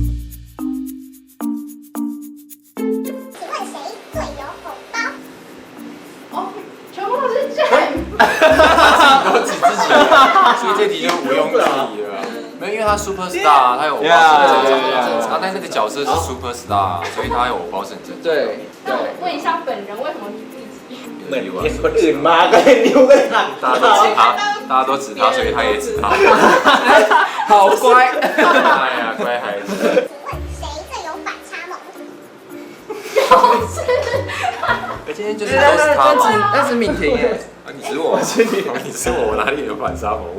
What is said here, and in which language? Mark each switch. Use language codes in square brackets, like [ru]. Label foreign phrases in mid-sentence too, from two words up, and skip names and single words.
[zh] 全部都是James。都指自己，所以这题就毋庸置疑了。没有，因为他 [en] super star， [zh] 他有偶包身份证，他但那个角色是 [en] super star， [zh] 所以他有偶包身份证。对。那我问一下，本人为什么是自己？ [th] เหมือนเห็นคนอื่นมาก็เลยนิ้วก็เลยหัก [zh] 大家都指他，所以他也指他。好乖。哎呀，乖孩子。请问谁最有反差萌？今天就是都是他嘛。那是敏婷耶。你指我，你指我哪里有反差萌？